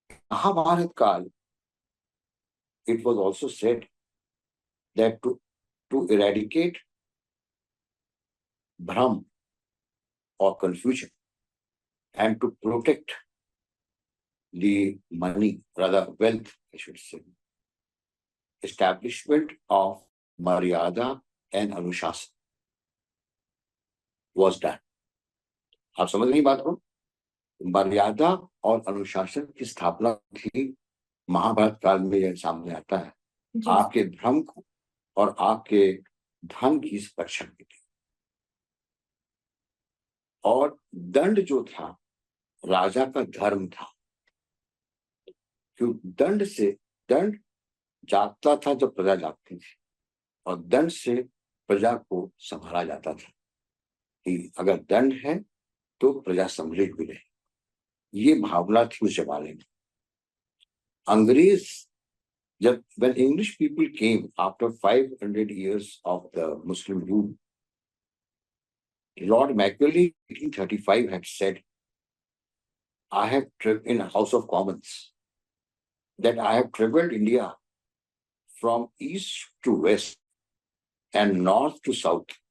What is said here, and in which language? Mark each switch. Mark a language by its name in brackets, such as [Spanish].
[English] Mahabharat Kal, it was also said that to eradicate Brahm or confusion and to protect the money, rather wealth, I should say, establishment of Maryada and Anushasana was done. [Hindi] आप समझ रही बात को? मर्यादा और अनुशासन की स्थापना थी महाभारत काल में, यह सामने आता है आपके भ्रम को और आपके धन की रक्षा के लिए। और दंड जो था राजा का धर्म था, क्योंकि दंड जागता था जब प्रजा जागती थी, और दंड से प्रजा को संभाला जाता था कि अगर दंड है तो प्रजा संभलित भी रहे। ये भावना थी उस जमाने में। अंग्रेज जब [English] when English people came after 500 years of the Muslim rule, Lord Macaulay in 1835 had said, I have in House of Commons, that I have traveled India from east to west and north to south.